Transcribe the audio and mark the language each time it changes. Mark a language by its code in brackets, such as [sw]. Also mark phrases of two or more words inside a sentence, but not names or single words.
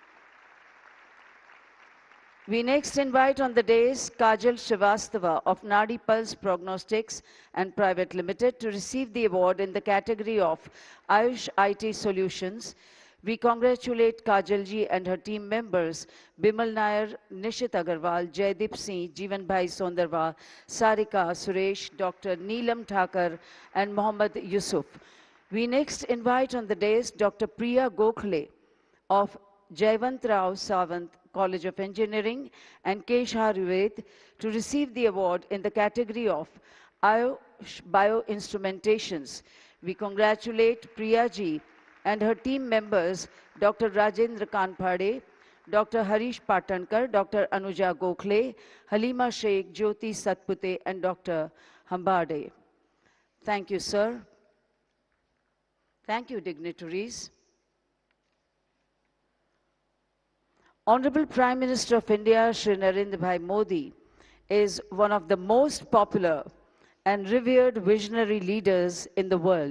[en] We next invite on the dais Kajal Srivastava of Nadi Pulse Prognostics and Private Limited to receive the award in the category of Ayush IT Solutions. We congratulate Kajal ji and her team members, Bimal Nair, Nishit Agarwal, Jaideep Singh, Jeevan Bhai Sondarwa, Sarika, Suresh, Dr. Neelam Thakur, and Mohammad Yusuf. We next invite on the dais Dr. Priya Gokhale of Jayavant Rao Sawant College of Engineering and Kesh Ayurved to receive the award in the category of Ayush Bioinstrumentations. We congratulate Priya ji and her team members, Dr. Rajendra Kanphade, Dr. Harish Patankar, Dr. Anuja Gokhale, Halima Sheikh, Jyoti Satpute, and Dr. Hambade. Thank you, sir. Thank you, dignitaries. Honorable Prime Minister of India, Shri Narendra Bhai Modi, is one of the most popular and revered visionary leaders in the world.